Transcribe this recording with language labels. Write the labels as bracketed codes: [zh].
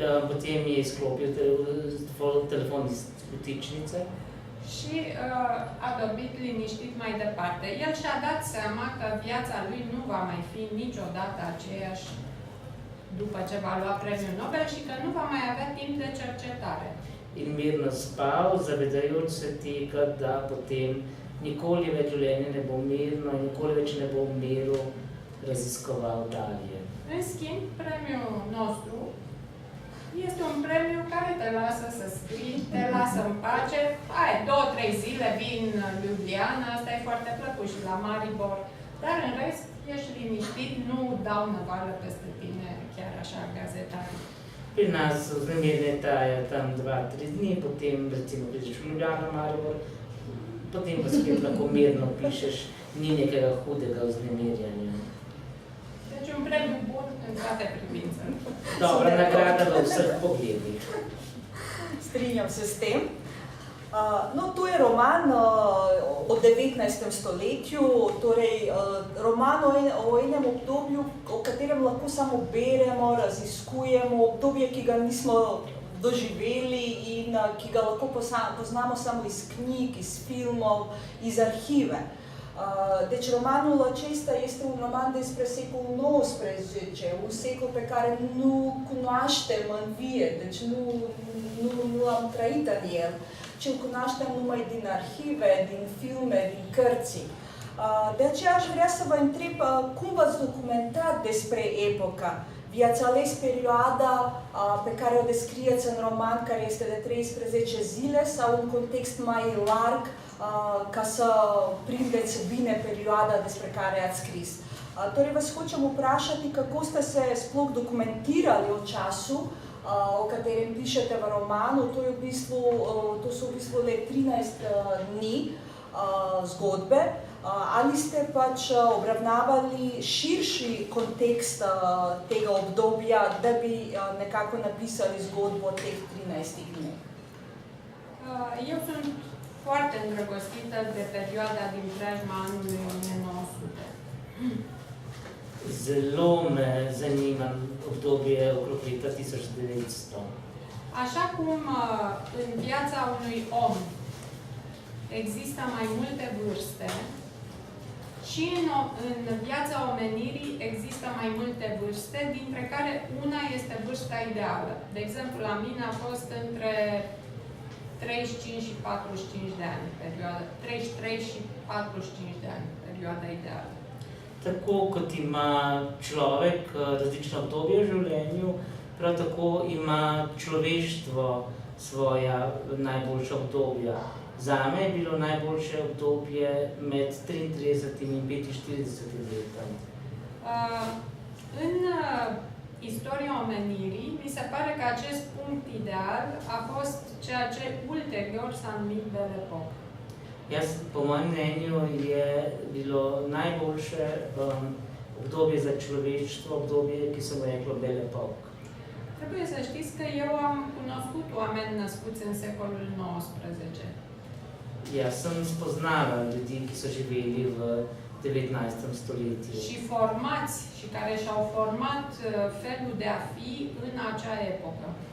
[sl] Potem je izklopil telefon iz vtičnice. [ro] Și a dormit liniștit mai departe. El și-a dat seama că viața lui nu va mai fi niciodată aceeași după ce va lua premiul Nobel și că nu va mai avea timp de cercetare. [sl] In mirno spal, zavedajoč se tega, da potem nikoli več življenje ne bo mirno in nikoli več ne bo v miru raziskoval dalje. [ro] În schimb, premiul nostru este un premiu care te lasă să scrii, te lasă în pace. Ai 2-3 zile, vin în Ljubljana, asta e foarte plăcut și la Maribor, dar în rest ești liniștit, nu dau năvală peste tine, chiar așa, gazetari. [sl] Pri nas vznemirjenje traja tam 2-3 dni, potem recimo prideš v Ljubljano, Maribor, potem pa spet lahko mirno pišeš, ni nekega hudega vznemirjanja. [ro] Deci un premiu bun în toate privințele. [sl] Dobra nagrada v vseh pogledih. Strinjam se s tem. No, to je roman o 19. stoletju, torej roman o enem obdobju, o katerem lahko samo beremo, raziskujemo, obdobje, ki ga nismo doživeli in ki ga lahko poznamo samo iz knjig, iz filmov, iz arhive. [ro] Deci romanul acesta este un roman despre secolul XIX, un secol pe care nu cunoaștem în vie, deci nu am trăit în el, ci îl cunoaștem numai din arhive, din filme, din cărți. De aceea aș vrea să vă întreb cum v-ați documentat despre epoca. V-ați ales perioada pe care o descrieți în roman, care este de 13 zile, sau un context mai larg ca să prindeți bine perioada despre care ați scris. [sl] Torej vas hočem vprašati, kako ste se sploh dokumentirali o času, o katerem pišete v romanu. To so v bistvu le 13 dni zgodbe. Ali ste pač obravnavali širši kontekst tega obdobja, da bi nekako napisali zgodbo teh 13 dni? [ro] Eu sunt foarte îndrăgostită de perioada din preajma anului 1900. [sl] Zelo me zanima obdobje okrog leta 1900. [ro] Așa cum în viața unui om există mai multe vârste, și în viața omenirii există mai multe vârste, dintre care una este vârsta ideală. De exemplu, la mine a fost între 35 și 45 de ani, perioada, 33 și 45 de ani, perioada ideală. [sl] Tako kot ima človek različna obdobja v življenju, prav tako ima človeštvo svoja najboljša obdobja. Zame je bilo najboljše obdobje med 33 in 45 letom. [ro] În istoria omenirii, mi se pare că acest punct ideal a fost ceea ce ulterior s-a numit Belle Époque. [sl] Jaz, po mojem mnenju, je bilo najboljše obdobje za človeštvo, obdobje, ki se mu je reklo Belle Époque. [ro] Trebuie să știți că eu am cunoscut oameni născuți în secolul XIX. [sl] Jaz sem spoznala ljudi, ki so živeli v 19. stoletju. [ro] Și formați și care și-au format felul de a fi în acea epocă.